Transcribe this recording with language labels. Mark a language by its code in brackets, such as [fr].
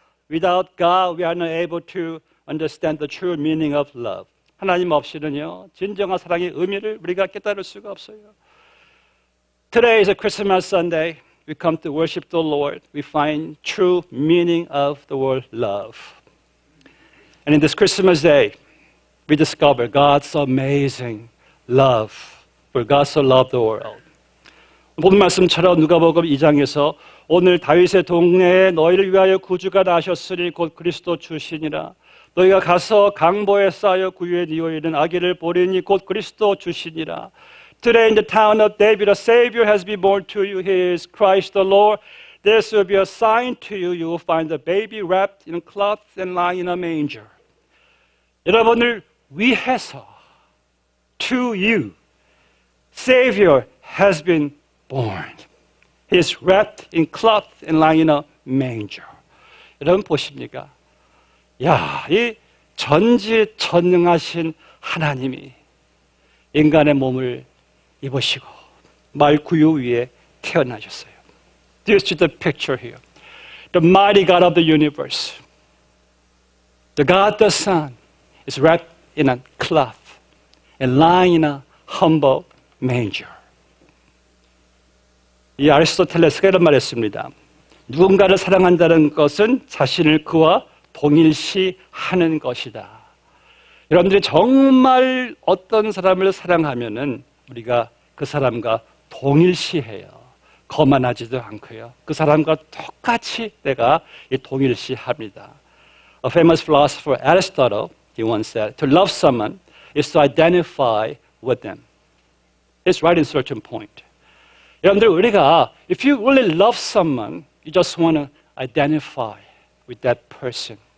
[en] Without God, we are not able to understand the true meaning of love. [ko] 하나님 없이는요, 진정한 사랑의 의미를 우리가 깨달을 수가 없어요. [en] Today is a Christmas Sunday. we come to worship the Lord, we find true meaning of the word love. And in this Christmas day, we discover God's amazing love. For God so loved the world. [ko] 본 말씀처럼 누가복음 2장에서 오늘 다윗의 동네에 너희를 위하여 구주가 나셨으니 곧 그리스도 주시니라. 너희가 가서 강보에 쌓여 구유에 뉘어 있는 아기를 보리니 곧 그리스도 주시니라. [en] Today in the town of David a Savior has been born to you. He is Christ the Lord. This will be a sign to you. You will find the baby wrapped in cloth and lying in a manger. [ko] 여러분을 위해서 [en] to you Savior has been born. He is wrapped in cloth and lying in a manger. [ko] 여러분 보십니까? 야, 이 전지전능하신 하나님이 인간의 몸을 입으시고 말 구유 위에 태어나셨어요. [en] Do you see the picture here? The mighty God of the universe, the God the Son, is wrapped in a cloth and lying in a humble manger. [ko] 이 아리스토텔레스가 이런 말했습니다. 누군가를 사랑한다는 것은 자신을 그와 동일시하는 것이다. 여러분들이 정말 어떤 사람을 사랑하면은 우리가 그 사람과 동일시해요. 거만하지도 않고요. 그 사람과 똑같이 내가 동일시합니다. [en] A famous philosopher, Aristotle, he once said, to love someone is to identify with them. It's right in certain point. [ko] 여러분들 우리가 [en] if you really love someone, you just want to identify with that person.